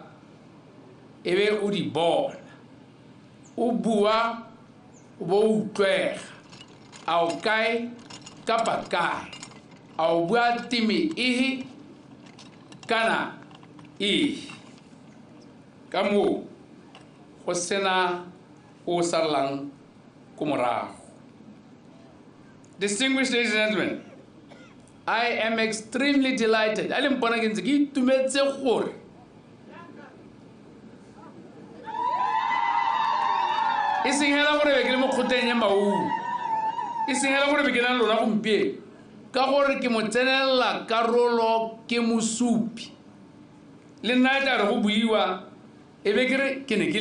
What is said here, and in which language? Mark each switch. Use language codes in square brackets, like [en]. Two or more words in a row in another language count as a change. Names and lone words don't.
[tn] e be o di bona, o bua o bo utlwega, a o kae kapa kae, a o bua timi ehe kana ehe, ka moo go sena o salang ko morago. [en] Distinguished ladies and gentlemen, I am extremely delighted. [tn] A le mpona ke ntse ke itumetse gore e seng hela gore ke le mo khoteng ya maungo, e seng hela gore ke na lona gompieno ka gore ke mo tsenela karolo ke mosupi le nna tla re go buiwa e be ke ne ke